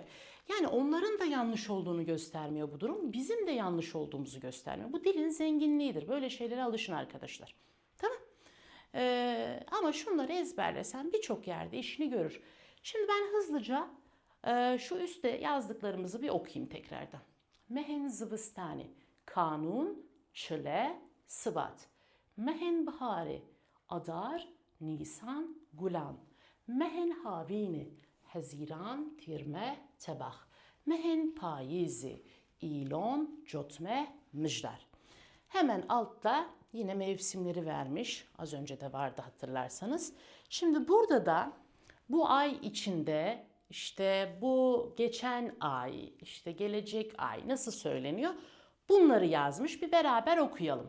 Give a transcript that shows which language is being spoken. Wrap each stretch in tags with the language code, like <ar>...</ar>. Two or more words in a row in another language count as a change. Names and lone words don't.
<tr>Yani onların da yanlış olduğunu göstermiyor bu durum. Bizim de yanlış olduğumuzu göstermiyor. Bu dilin zenginliğidir. Böyle şeylere alışın arkadaşlar. Tamam. Ama şunları ezberlesen birçok yerde işini görür. Şimdi ben hızlıca şu üstte yazdıklarımızı bir okuyayım tekrardan.</tr> <ku>Mehen zıvıstani, kanun, çile, sıvat. Mehen bahari, adar, nisan, gulan. Mehen havini, haziran, tirme, tebah. Mehen payizi, ilon, cotme, müjdar.</ku> <tr>Hemen altta yine mevsimleri vermiş. Az önce de vardı hatırlarsanız. Şimdi burada da bu ay içinde işte bu geçen ay, işte gelecek ay nasıl söyleniyor? Bunları yazmış. Bir beraber okuyalım.</tr>